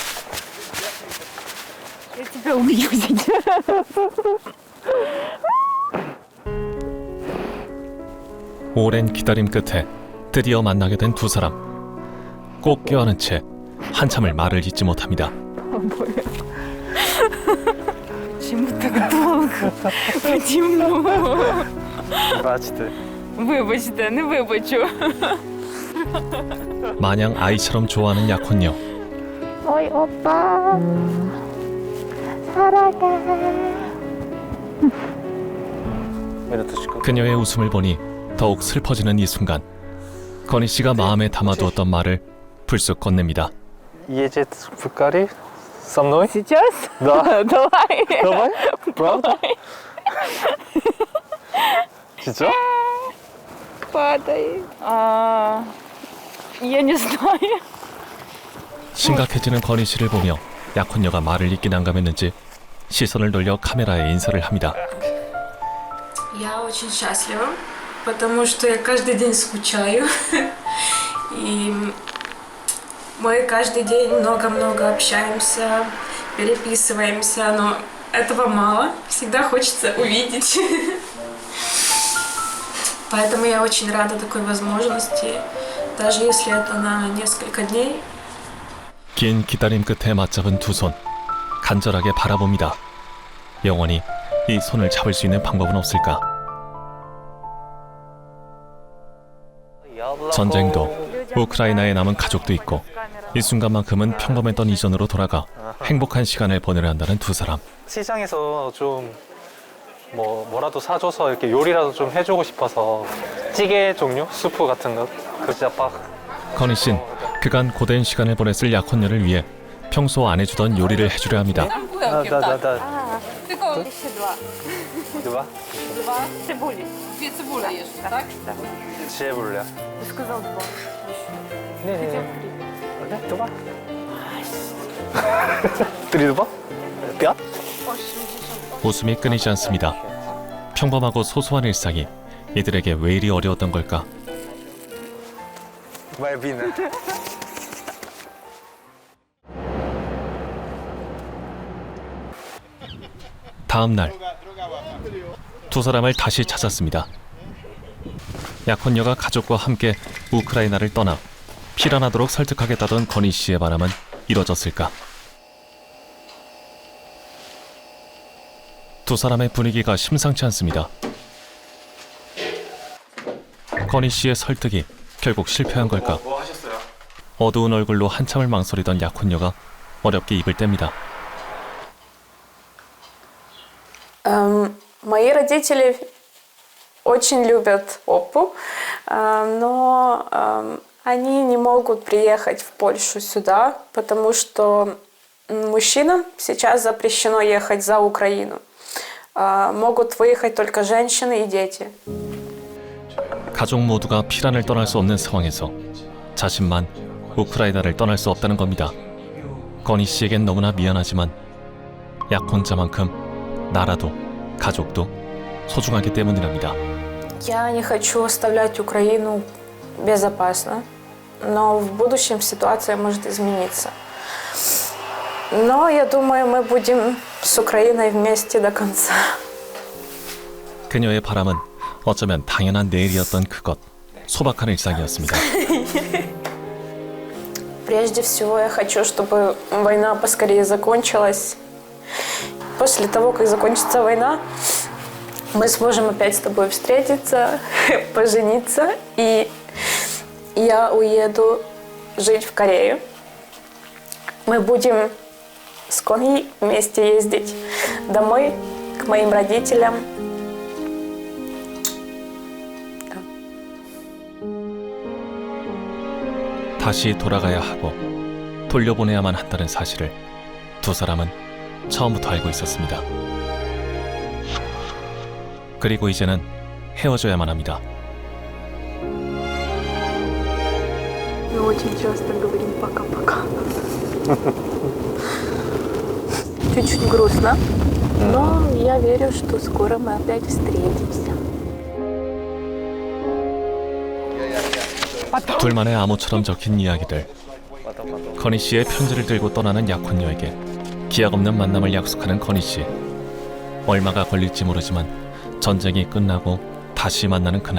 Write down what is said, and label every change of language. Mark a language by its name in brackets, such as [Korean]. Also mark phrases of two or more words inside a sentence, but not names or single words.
[Korean] 오랜 기다림 끝에 드디어 만나게 된 두 사람. 꼭 껴안은 채 한참을 말을 잇지 못합니다. [Ukrainian] Чому так довго? Чому? Бачите. Вибачте, не вибачу. [Korean] 마냥 아이처럼 좋아하는 약혼녀. 어이 오빠 사랑해. 그녀의 웃음을 보니 더욱 슬퍼지는 이 순간 건희 씨가 마음에 담아두었던 말을 불쑥 건넵니다. [Russian] Едет в Икарий со мной? Сейчас? Да. Давай. Давай? Правда? 진짜? Падай. Я не знаю. [Korean] 심각해지는 건희 씨를 보며 약혼녀가 말을 잇긴 난감했는지 시선을 돌려 카메라에 인사를 합니다. [Russian] Я очень счастлива, потому что я каждый день скучаю. И мы каждый день много-много общаемся, переписываемся, но этого мало. Всегда хочется увидеть. Поэтому я очень рада такой возможности, даже если это на несколько дней. [Korean] 긴 기다림 끝에 맞잡은 두 손, 간절하게 바라봅니다. 영원히 이 손을 잡을 수 있는 방법은 없을까? 전쟁도 우크라이나에 남은 가족도 있고 이 순간만큼은 평범했던 이전으로 돌아가 행복한 시간을 보내려 한다는 두 사람. 시장에서 좀 뭐라도 사줘서 이렇게 요리라도 좀 해주고 싶어서 찌개 종류, 수프 같은 거. 그 진짜 빡. 건희 씨는 그간 고된 시간을 보냈을 약혼녀를 위해 평소 안 해주던 요리를 해주려 합니다. [Polish] Tylko jeszcze dwa. Dwa? Dwa cebuli. Dwie cebule jeszcze, tak? Tak. Cebula. [Russian] Сказал два. [Korean] 네네. [Polish] Dwa? Три dwa? [Russian] Пять? [Korean] 웃음이 끊이지 않습니다. 평범하고 소소한 일상이 이들에게 왜 이리 어려웠던 걸까? [Russian] Моя вина. [Korean] 다음 날 두 사람을 다시 찾았습니다. 약혼녀가 가족과 함께 우크라이나를 떠나 피란하도록 설득하겠다던 건희 씨의 바람은 이뤄졌을까? 두 사람의 분위기가 심상치 않습니다. 건희 씨의 설득이 결국 실패한 걸까? 어두운 얼굴로 한참을 망설이던 약혼녀가 어렵게 입을 뗍니다. [Russian] Мои родители очень любят опу, но они не могут приехать в Польшу сюда, потому что мужчинам сейчас запрещено ехать за Украину. Могут выехать только женщины и дети. [Korean] 가족 모두가 피란을 떠날 수 없는 상황에서 자신만 우크라이나를 떠날 수 없다는 겁니다. 건희 씨에겐 너무나 미안하지만 약혼자만큼 나라도 가족도 소중하기 때문이랍니다. [Russian] Я не хочу оставлять Украину безопасно, но в будущем ситуация может измениться. Но я думаю, мы будем с Украиной вместе до конца. [Korean] 그녀의 바람은 어쩌면 당연한 내일이었던 그것, 소박한 일상이었습니다. [Russian] Прежде всего, я хочу, чтобы война поскорее закончилась. После того, как закончится война, мы сможем опять с тобой встретиться, пожениться, и я уеду жить в Корею. Мы будем с Коней вместе ездить домой к моим родителям. [Korean] 다시 돌아가야 하고 돌려보내야만 한다는 사실을 두 사람은 처음부터 알고 있었습니다. 그리고 이제는 헤어져야만 합니다. [Russian] Мы очень часто говорим пока-пока. Чуть-чуть грустно, но я верю, что скоро мы опять встретимся. [Korean] 둘만의 암호처럼 적힌 이야기들. 건희 씨의 편지를 들고 떠나는 약혼녀에게 기약 없는 만남을 약속하는 건희 씨. 얼마가 걸릴지 모르지만 전쟁이 끝나고 다시 만나는 그날.